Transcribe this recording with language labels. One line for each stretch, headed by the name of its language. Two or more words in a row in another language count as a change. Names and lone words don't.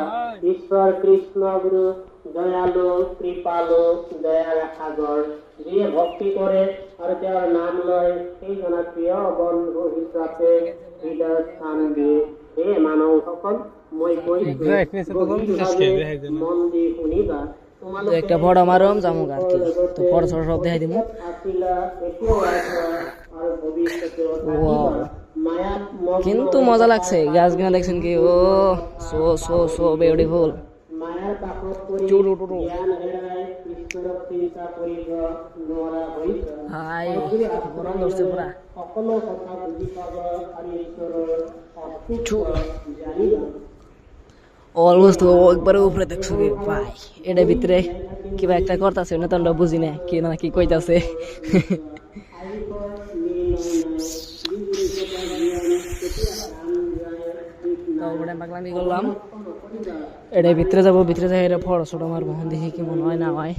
Assamese: ঈশ্বৰ কৃষ্ণগুৰু দয়ালু কৃপালু দয়াৰ সাগৰ। যিয়ে ভক্তি কৰে আৰু তেওঁৰ নাম লয় সেইজনা প্ৰিয় বন্ধু হিচাপে হৃদয়ত স্থান দিয়ে। হে মানৱসকল, মই কৈছো মন দি শুনিবা।
Bangla: তো একটা বড় মারম যামু আর কি। তো বড় ছোট সব দেখাই দিমু।
Assamese: আছিলা এতিয়াও আছা আৰু ভৱিষ্যতেও থাকিবা। মায়াত
Bangla: কিন্তু মজা লাগছে গাছ গুলো দেখছেন কি ও
English: so so so beautiful.
Assamese: মায়াৰ কাষত পৰি চুরু টুরু জ্ঞান হেৰাই ঈশ্বৰক চিন্তা কৰিব নোৱাৰা হৈছে।
Bangla: হাই গরম ধরছে পুরা।
Assamese: সকলো কথা বুজি পাব আৰু ঈশ্বৰৰ অস্তিত্ব জানিবা।
Bangla: অলমোস্ট একবারে উপরে দেখছো কি ভাই এটার ভিতরে কিবা একটা করতেছে না, তো আমরা বুঝি না কি না কি কইতাছে। তারপরে পাগলামি করলাম, এটার ভিতরে যাবো, ভিতরে যাই এটা ফটো ছোটো মারবো, দেখি কেমন হয় না হয়।